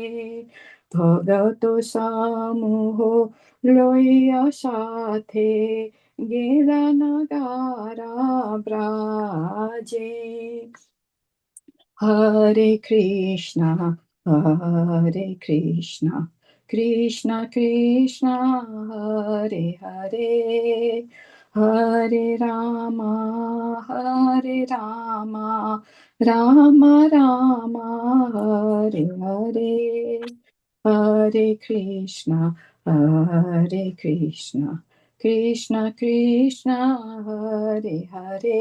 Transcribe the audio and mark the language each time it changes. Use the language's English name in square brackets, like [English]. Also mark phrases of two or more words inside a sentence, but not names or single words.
[Bangla] ভগত সমূহ লইয়া সাথে গেল নাগারা ব্রাজে। [Sanskrit] হরে কৃষ্ণ কৃষ্ণ কৃষ্ণ হরে হরে। হরে রাম রাম রাম হরে হরে। হরে কৃষ্ণ কৃষ্ণ কৃষ্ণ হরে হরে।